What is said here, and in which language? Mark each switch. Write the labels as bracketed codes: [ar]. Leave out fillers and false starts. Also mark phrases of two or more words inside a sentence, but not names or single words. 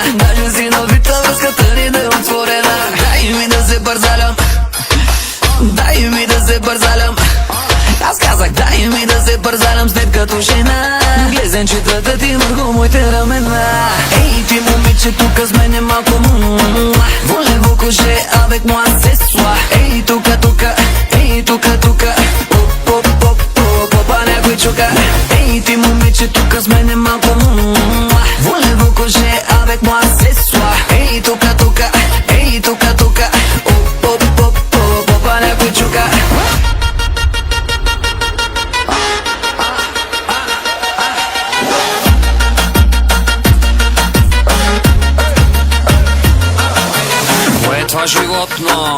[bg] Даже си навита, връзката ни да е отворена. Дай ми да се бързалям, дай ми да се бързалям. Аз казах, дай ми да се бързалям с теб като жена. Глезенчетата ти върху моите рамена. Ей, ти момиче, тука с мене малко [fr] Voulez-vous coucher avec moi ce soir? [bg] Ей, тука, тука, ей, тука, тука Попа някой чука. Ей, ти момиче, тука с мене малко [fr] Voulez-vous coucher avec moi ce soir? [bg] Ей, тука, тука, ей, тука, тука Попа някой чука. Какво е това животно?